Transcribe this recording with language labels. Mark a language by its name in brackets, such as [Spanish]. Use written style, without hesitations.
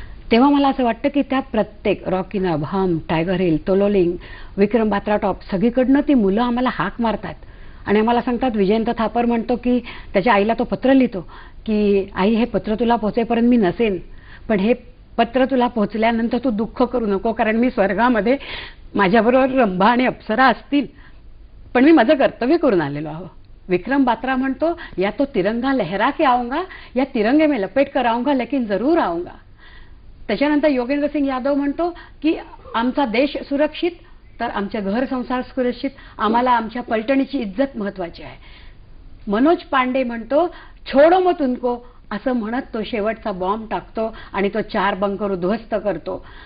[Marathi] तेव्हा मला असं वाटतं की त्या प्रत्येक रॉकीनब, हम, टायगर हिल, तोलोलिंग, विक्रम बात्रा टॉप सगळीकडनं ती मुलं आम्हाला हाक मारतात आणि आम्हाला सांगतात, विजयंत थापर म्हणतो की त्याच्या आईला तो पत्र लिहितो की आई हे पत्र तुला पोहोचेपर्यंत मी नसेन, पण हे पत्र तुला पोहोचल्यानंतर तू दुःख करू नको, कारण मी स्वर्गामध्ये माझ्याबरोबर रंभा आणि अप्सरा असतील, पण मी माझं कर्तव्य करून आलेलो आहो। [Hindi] विक्रम बात्रा म्हणतो, या तो तिरंगा लहरा के आऊंगा, या तिरंगे में लपेट कर आऊंगा, लेकिन जरूर आऊंगा। [Marathi] त्याच्यानंतर योगेंद्र सिंग यादव म्हणतो की आमचा देश सुरक्षित तर आमचे घर संसार सुरक्षित, आम्हाला आमच्या पलटणीची इज्जत महत्वाची आहे। मनोज पांडे म्हणतो, [Hindi] छोडो मत उनको, [Marathi] असं म्हणत तो शेवटचा बॉम्ब टाकतो आणि तो 4 बंकर उद्ध्वस्त करतो।